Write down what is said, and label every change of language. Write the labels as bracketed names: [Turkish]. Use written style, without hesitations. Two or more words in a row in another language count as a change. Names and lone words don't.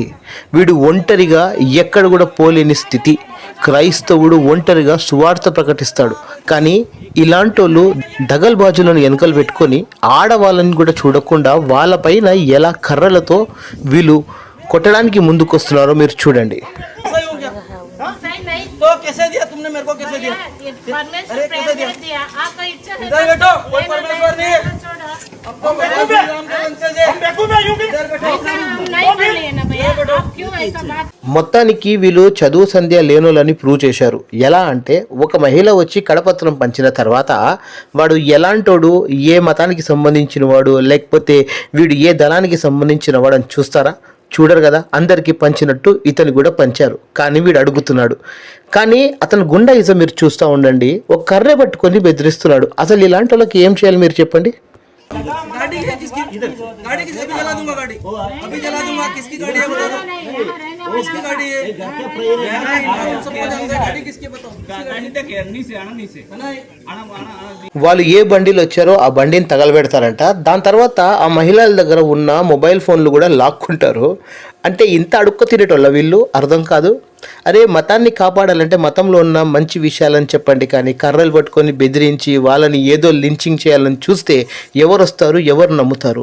[Telugu] వీడు ఒంటరిగా ఎక్కడ కూడా పోలేని స్థితి. క్రైస్తవుడు ఒంటరిగా సువార్త ప్రకటిస్తాడు. కానీ ఇలాంటి వాళ్ళు దగల్బాజులను వెనకలు పెట్టుకొని ఆడవాళ్ళని కూడా చూడకుండా వాళ్ళపైన ఎలా కర్రలతో వీళ్ళు కొట్టడానికి ముందుకొస్తున్నారో మీరు చూడండి. [Hindi] तो कैसे दिया तुमने मेरे को, कैसे दिया? परमेश्वर प्रेम दिया, आपका इच्छा है. इधर बैठो, कोई परमेश्वर नहीं है. आपको [Telugu] మొత్తానికి వీళ్ళు చదువు సంధ్య లేనోలని ప్రూవ్ చేశారు. ఎలా అంటే ఒక మహిళ వచ్చి కడపత్రం పంచిన తర్వాత వాడు ఎలాంటోడు, ఏ మతానికి సంబంధించిన వాడు, లేకపోతే వీడు ఏ దళానికి సంబంధించిన వాడు అని చూస్తారా? చూడరు కదా. అందరికీ పంచినట్టు ఇతను కూడా పంచారు. కానీ వీడు అడుగుతున్నాడు. కానీ అతను గుండాయిజం మీరు చూస్తూ ఉండండి. ఒక కర్రె పట్టుకొని బెదిరిస్తున్నాడు. అసలు ఇలాంటి వాళ్ళకి ఏం చేయాలి మీరు చెప్పండి. [Hindi] गाड़ी है किसकी, गाड़ी किसकी जला दूंगा, गाड़ी अभी जला दूंगा. किसकी गाड़ी है बता दो, किसकी गाड़ी है? सबको जानते हैं गाड़ी किसकी, बताओ. [Telugu] వాళ్ళు ఏ బండిలో వచ్చారో ఆ బండిని తగలబెడతారంట. దాని తర్వాత ఆ మహిళల దగ్గర ఉన్న మొబైల్ ఫోన్లు కూడా లాక్కుంటారు. అంటే ఇంత అడుక్క తినేటోళ్ళ వీళ్ళు, అర్థం కాదు. అరే మతాన్ని కాపాడాలంటే మతంలో ఉన్న మంచి విషయాలని చెప్పండి, కానీ కర్రలు పట్టుకొని బెదిరించి వాళ్ళని ఏదో లించింగ్ చేయాలని చూస్తే ఎవరు వస్తారు, ఎవరు నమ్ముతారు?